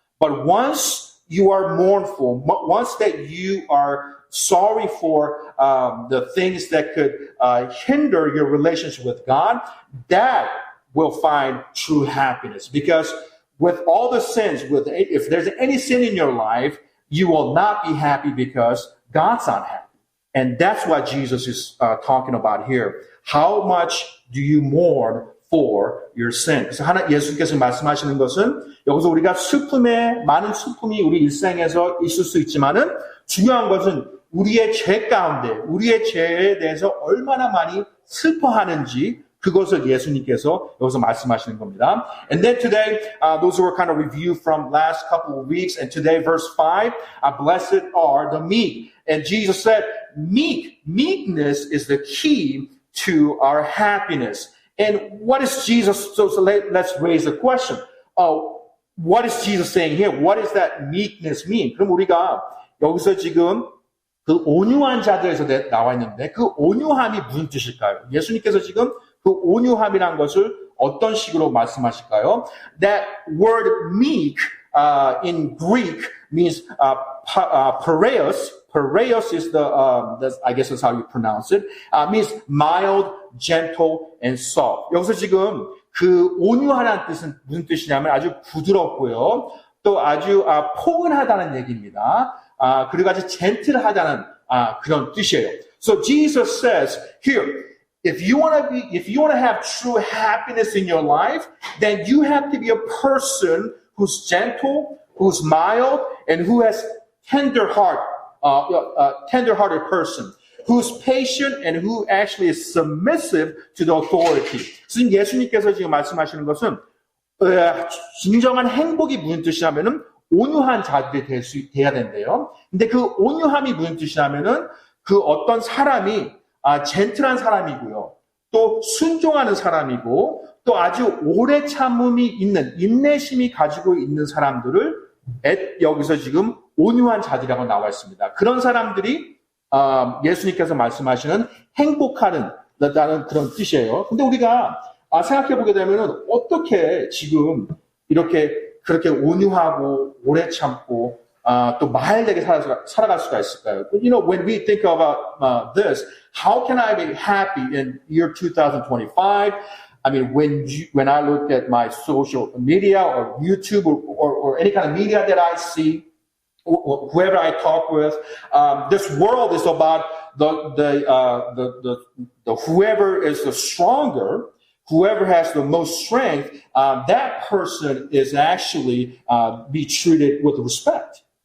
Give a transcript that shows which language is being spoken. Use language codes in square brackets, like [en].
[en] But once you are mournful, once that you are sorry for the things that could hinder your relationship with God, that will find true happiness. Because with all the sins, if there's any sin in your life, you will not be happy because God's not happy. And that's what Jesus is talking about here. How much do you mourn for your sin? [ko] 그래서 예수님께서 말씀하시는 것은 여기서 우리가 많은 슬픔이 우리 일생에서 있을 수 있지만은 중요한 것은 우리의 죄 가운데, 우리의 죄에 대해서 얼마나 많이 슬퍼하는지 그것을 예수님께서 여기서 말씀하시는 겁니다. [en] And then today, those were kind of review from last couple of weeks. And today, verse 5, blessed are the meek. And Jesus said, meekness is the key to our happiness. And what is Jesus? So let's raise the question. What is Jesus saying here? What does that meekness mean? [ko] 그럼 우리가 여기서 지금 그 온유한 자들에서 나와 있는데 그 온유함이 무슨 뜻일까요? 예수님께서 지금 그 온유함이란 것을 어떤 식으로 말씀하실까요? [en] That word meek in Greek means pareos. Pareos is I guess that's how you pronounce it. Means mild, gentle, and soft. [ko] 여기서 지금 그 온유하다는 뜻은 무슨 뜻이냐면 아주 부드럽고요. 또 아주 포근하다는 얘기입니다. 그리고 아주 젠틀하다는 그런 뜻이에요. So Jesus says here, if you want to have true happiness in your life, then you have to be a person who's gentle, who's mild, and who has tender-hearted person, who's patient and who actually is submissive to the authority. 지금 예수님께서 지금 말씀하시는 것은 진정한 행복이 무슨 뜻이냐면은 온유한 자들이 돼야 된대요. 근데 그 온유함이 무슨 뜻이냐면은 그 어떤 사람이 젠틀한 사람이고요. 또 순종하는 사람이고 또 아주 오래 참음이 있는 인내심이 가지고 있는 사람들을 여기서 지금 온유한 자들이라고 나와 있습니다. 그런 사람들이 예수님께서 말씀하시는 행복하는 그런 뜻이에요. 근데 우리가 생각해 보게 되면은 어떻게 지금 그렇게 온유하고 오래 참고 또 말되게 살아갈 수가 있을까요? [en] You know, when we think about this, how can I be happy in year 2025? I mean, when I look at my social media or YouTube or any kind of media that I see, or whoever I talk with, this world is about the whoever is the stronger, whoever has the most strength, that person is actually be treated with respect.